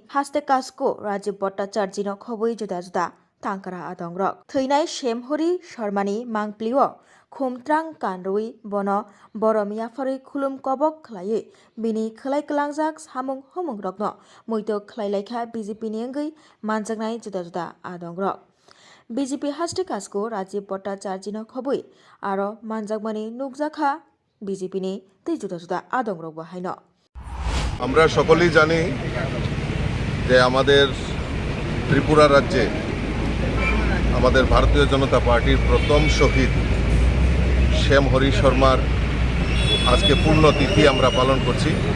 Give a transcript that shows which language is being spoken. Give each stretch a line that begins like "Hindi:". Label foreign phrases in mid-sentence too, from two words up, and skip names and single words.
Kok Borok: हास्ते कास्को राजीव भट्टाचार्यनो खबई जुदा जुदा तांकारा आदंग्रक थैनाय सेमहरि शर्मानी मांगप्लिओ खुमत्रां कानरुई बन बरमियाफारि खुलुम कबक खलायै बिनि खलाय कलांजाक सामुं हमुं रग्न मैतो खलायलायखा बीजेपी नि अंगै मानजागनाय जुदा जुदा आदंग्रक बीजेपी हास्ते कास्को राजीव भट्टाचार्यनो खबई आरो मानजागमानि नुकजाखा बीजेपी नि तै जुदा जुदा आदंग्रक बाहायनो
Bangla: আমরা সকলেই জানি যে আমাদের ত্রিপুরা রাজ্যে আমাদের ভারতীয় জনতা পার্টির প্রথম শহীদ সেমহরি শর্মার আজকে পূর্ণতিথি আমরা পালন করছি